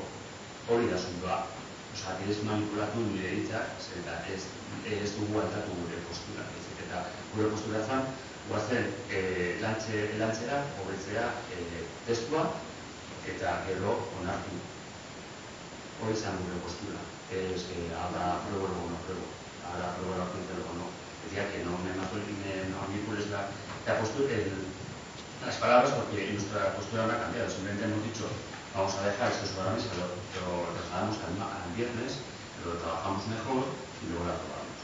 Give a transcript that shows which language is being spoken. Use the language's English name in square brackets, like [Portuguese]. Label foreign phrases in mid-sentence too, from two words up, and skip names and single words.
[Basque] Hori da asuntoa, ez manipulatu nire hitzak, eta ez dugu altatu gure postura. Eta gure postura zan, guazen lantzera, hobetzea testua, eta gero onartu. Hori zan gure postura. [Spanish] Habrá apruebo, luego no apruebo. Habrá apruebo la urgencia, luego no. Decía que no manipules las palabras porque nuestra postura no ha cambiado. Simplemente hemos dicho, vamos a dejar esto sobre la mesa, lo trasladamos al viernes, lo trabajamos mejor y luego lo aprobamos.